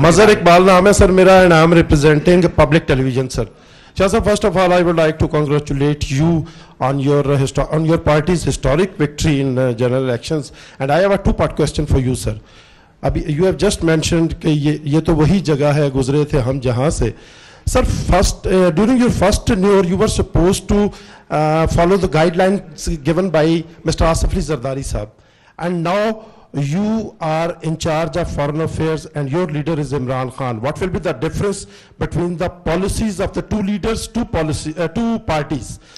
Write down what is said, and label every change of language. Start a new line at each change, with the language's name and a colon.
Urdu: مظہر اقبال نام ہے سر میرا,
English: And I am representing public television sir. Shah sir, first of all, I would like to congratulate you on your party's historic victory in general elections. And I have a two-part question for you, sir. You have just mentioned
Urdu: کہ یہ تو وہی جگہ ہے گزرے تھے ہم جہاں سے.
English: Sir, during your first tenure, you were supposed to follow the guidelines given by Mr. Asif Ali Zardari sahab. And now you are in charge of foreign affairs and your leader is Imran Khan. What will be the difference between the policies of the two leaders, two parties?